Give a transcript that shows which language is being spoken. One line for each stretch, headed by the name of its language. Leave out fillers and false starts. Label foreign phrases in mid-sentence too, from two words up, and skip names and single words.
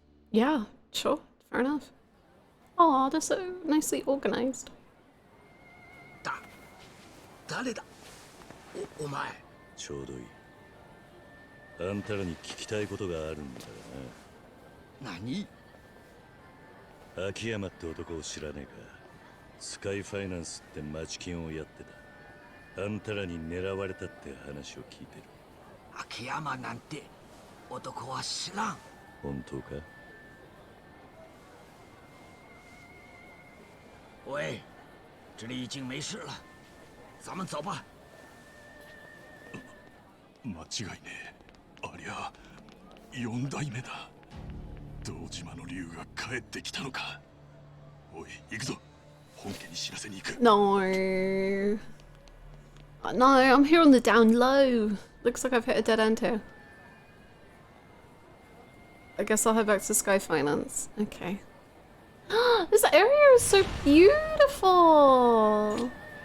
English: Yeah, sure, fair enough. Oh, they're so nicely organized.
Japanese: 誰だお前ちょうどいい。あんたらに聞きたいことがあるんだよな。何？秋山って男を知らねえか。スカイファイナンスって町金をやってた。あんたらに狙われたって話を聞いてる。秋山なんて男は知らん。本当か？
Chinese: 喂，这里已经没事了，咱们走吧。
Japanese: 間違いねえ。ありゃ4代目だ。堂島の竜が帰ってきたのか。おい行くぞ。本家に知らせに行く。
English: No. No, I'm here on the down low. Looks like I've hit a dead end here. I guess I'll head back to Sky Finance. Okay. This area is so beautiful.